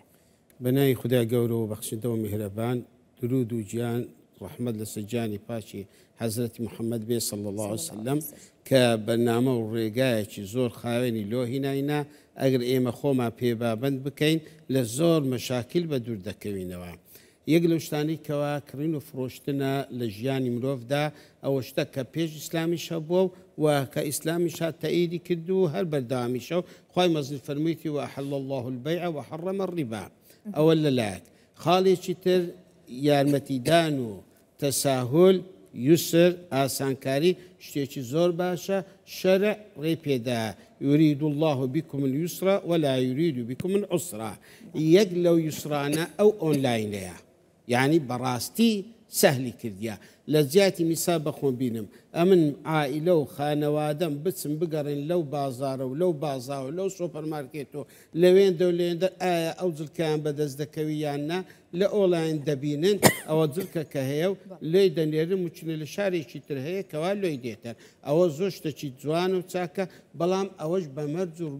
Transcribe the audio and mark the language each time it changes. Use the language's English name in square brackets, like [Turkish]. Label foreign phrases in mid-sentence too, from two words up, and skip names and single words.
[Central Kurdish] بەنای خودای گەورە و بەخشندەوە میهرەبان درود و گیان ڕەحمەت لەسەر گیانی پاشی حەزرەتی محەممەد بێ [Arabic] صلی الله عليه وسلم [Central Kurdish] کە بەرنامە و ڕێگایەکی زۆر خاوێنی لۆ هیناینا ئەگەر ئێمە خۆمان پێبابند بکەین لە زۆر مەشاکل بە دوور دەکەوینەوە. یەک لەو شتانی کەوا کڕین و فرۆشتنە لە ژیانی مرۆڤدا ئەوە شتە کە پێش ئیسلامیشە بووە و کە ئیسلامیش تەئیدی کرد و هەر بەرداوامیشە و خوای مەزن فەرموویەتی [Arabic] وأحل الله البيع وحرم الربا [Central Kurdish] ئەوە لەلایەک خاڵێکی تر یارمەتیدان و تەساهل یوسر ئاسانکاری شتێکی زۆر باشە شەرع ڕێ پێدا [Arabic] يريد الله بكم اليسر ولا يريد بكم العسر [Central Kurdish] یەک لەو یوسرانە ئەو ئۆنلاینەیە یعنی بەڕاستی سەهلی کردیا لە زیاتی میسا بەخۆم بینم ئەمن عائیلە و خانەوادەم بچم بگەڕین لەو بازارە و لەو بازاوە لەو سۆپەرمارکێت و لەوێندە و لێندە ئایا ئەو جلکیان بەدەست دەکەوی یاننا لە ئۆنلاین دەبینن ئەوە جلکە کە هەیە و لێی دەنێرم وچنە لە شارێکی تر هەیە کەوا لۆی دێتەر ئەوە زۆر شتێکی جوان و چاکە بەڵام ئەوەش بە مەرج و